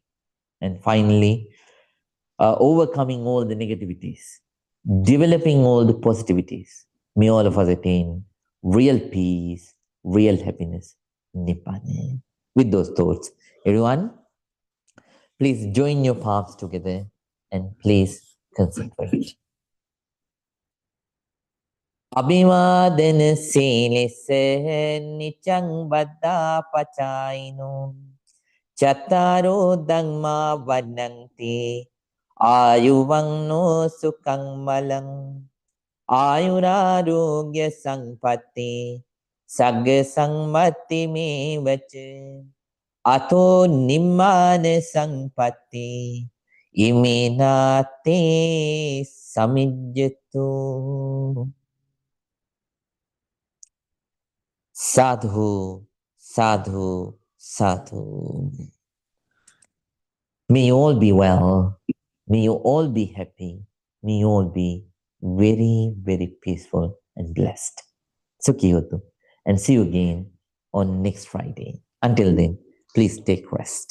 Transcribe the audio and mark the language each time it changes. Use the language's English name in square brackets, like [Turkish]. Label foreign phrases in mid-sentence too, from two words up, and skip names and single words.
[English] And finally, overcoming all the negativities, developing all the positivities. May all of us attain real peace, real happiness, Nibbana. With those thoughts, everyone, please join your palms together and please concentrate. [Pali] අභිවාදන සීලෙස නිචං බද්දා පචායිනෝ චත්තාරෝ ධම්මා වඩන්ති ආයුවන්නෝ සුඛං බලං ආයුරාරෝග්‍ය සංපත්ති සග්ග සංමත්ති මේවච අතෝ නිම්මාන සංපත්ති ඉමිනාතේ සමිජ්ජතු. Sadhu, sadhu, sadhu. [English] May you all be well. May you all be happy. May you all be very, very peaceful and blessed. Sukhiyotu. And see you again on next Friday. Until then, please take rest.